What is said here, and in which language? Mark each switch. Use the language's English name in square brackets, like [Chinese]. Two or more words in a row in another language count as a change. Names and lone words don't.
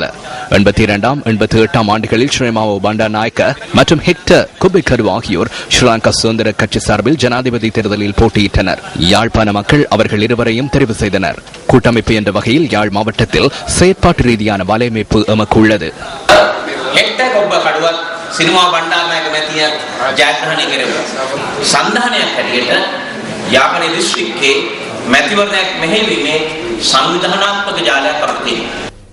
[Tamil] 82, 88 ஆண்டுகளில் ஸ்ரீமாவோ பண்டாநாயக்க மற்றும் ஹெக்டர் குபிகரு ஆகியோர் ஸ்ரீலங்கா சுதந்திர கட்சி சார்பில் ஜனாதிபதி தேர்தலில் போட்டியிட்டனர். யாழ்ப்பாண மக்கள் அவர்கள் இருவரையும் தெரிவு செய்தனர். கூட்டமைப்பு என்ற வகையில் யாழ் மாவட்டத்தில் செயற்பாட்டு ரீதியான வலையமைப்பு எமக்கு உள்ளது. [Sinhala] සිනමා බණ්ඩාරනායක මැතිය ජයග්‍රහණය කෙරෙව්වා. සංධානයක් හැටියට යාපනයේ දිස්ත්‍රික්කයේ මැතිවරණයක් මෙහෙයවීමේ සංවිධානාත්මක ජාලයක් අපිට තියෙනවා.